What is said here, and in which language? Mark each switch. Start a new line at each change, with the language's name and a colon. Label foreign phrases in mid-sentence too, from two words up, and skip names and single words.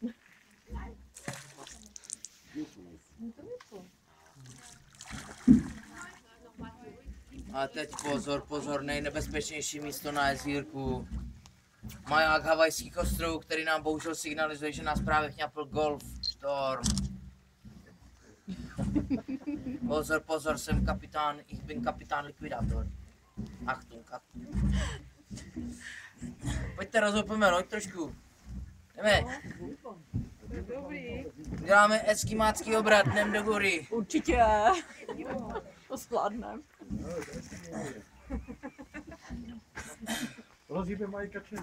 Czech: A teď pozor, pozor, nejnebezpečnější místo na jezírku. Maják Havajských ostrovů, který nám bohužel signalizuje, že nás právě chňapl Golf Storm. Pozor, pozor, jsem kapitán,
German: ich bin
Czech: kapitán likvidátor.
German: Achtung, Achtung.
Czech: Pojďte, rozhopeme loď trošku. Jdeme. Děláme eskimácký obrat, jdem do gory. Určitě. To zvládnem. Rozhýbe mají kačeny.